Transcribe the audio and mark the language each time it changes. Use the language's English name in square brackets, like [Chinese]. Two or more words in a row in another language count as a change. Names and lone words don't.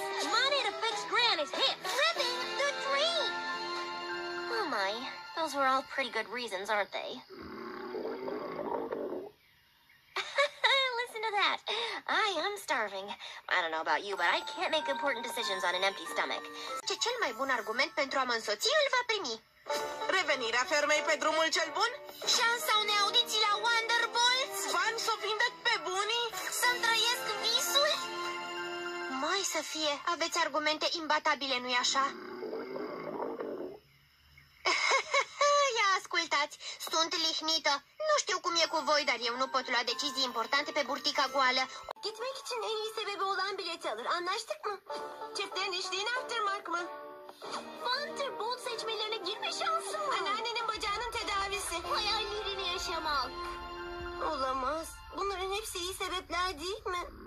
[English] Money to fix Granny's hip. Living the dream! Oh my, those were all pretty good reasons, aren't they? Listen to that. I am starving. I don't know about you, but I can't make important decisions on an empty stomach. [Romanian] Ce cel mai bun argument pentru a mă însoți îl va primi. Revenirea fermei pe drumul cel bun? Șansa unei audiții la Wonderbolts? Bani să o vindec pe bunii? Să-mi trăiesc visul? Mai să fie, aveți argumente imbatabile, nu-i așa? Ia ascultați, sunt lihnită. Nu știu cum e cu voi, dar eu nu pot lua decizii importante pe burtica goală. [Turkish] Gitmek için en iyi sebebi olan bileti alır. Anlaştık mı? Çiftlerin işliğini arttırmak mı? Wonderbolt seçmelerine girme şansın mı? Anneannenin bacağının tedavisi. Hayallerini yaşamak. Olamaz. Bunların hepsi iyi sebepler değil mi?